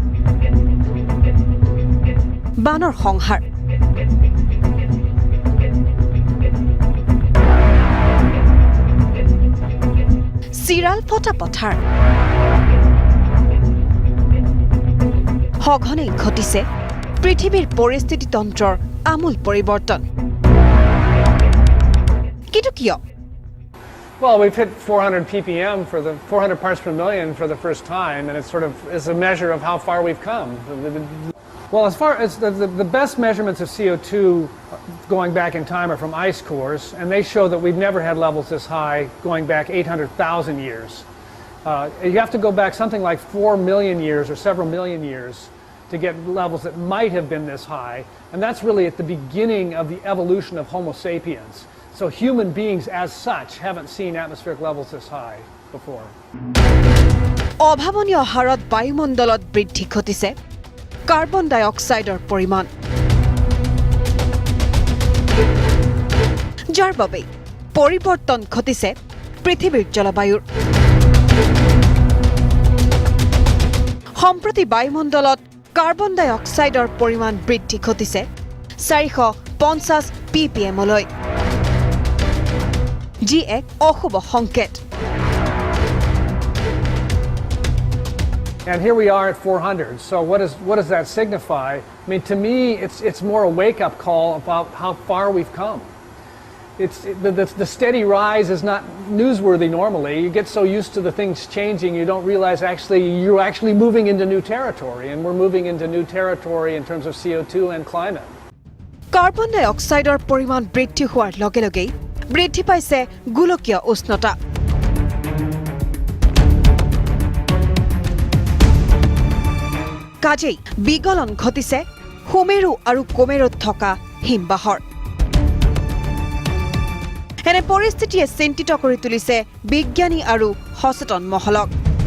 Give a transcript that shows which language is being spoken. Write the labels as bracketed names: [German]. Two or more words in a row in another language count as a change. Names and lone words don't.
[Assamese] বানৰ সংহাৰ চিৰাল ফটা পথাৰ সঘনে ঘটিছে পৃথিৱীৰ পৰিস্থিতিতন্ত্ৰৰ আমূল পৰিৱৰ্তন কিন্তু কিয় [English] Well, we've hit 400 ppm for the 400 parts per million for the first time, and it sort of is a measure of how far we've come. Well, as far as the best measurements of CO2 going back in time are from ice cores, and they show that we've never had levels this high going back 800,000 years. You have to go back something like 4 million years or several million years to get levels that might have been this high, and that's really at the beginning of the evolution of Homo sapiens. So human beings as such haven't seen atmospheric levels this high before. [Assamese] অভাৱনীয় হাৰত বায়ুমণ্ডলত বৃদ্ধি ঘটিছে কাৰ্বন ডাই অক্সাইডৰ পৰিমাণ যাৰ বাবে পৰিৱৰ্তন ঘটিছে পৃথিৱীৰ জলবায়ুৰ সম্প্ৰতি বায়ুমণ্ডলত কাৰ্বন ডাই অক্সাইডৰ পৰিমাণ বৃদ্ধি ঘটিছে 450 ppm লৈ যি এক অশুভ সংকেত [English] And here we are at 400. So what does that signify? I mean, to me, it's more a wake-up call about how far we've come. The steady rise is not newsworthy normally. You get so used to the things changing, you don't realize you're actually moving into new territory, and we're moving into new territory in terms of CO2 and climate. [Assamese] কাৰ্বন ডাই অক্সাইডৰ পৰিমাণ বৃদ্ধি হোৱাৰ লগে লগেই বৃদ্ধি পাইছে গোলকীয় উষ্ণতা কাজেই বিগলন ঘটিছে সুমেৰু আৰু কুমেৰুত থকা হিমবাহৰ এনে পৰিস্থিতিয়ে চিন্তিত কৰি তুলিছে বিজ্ঞানী আৰু সচেতন মহলক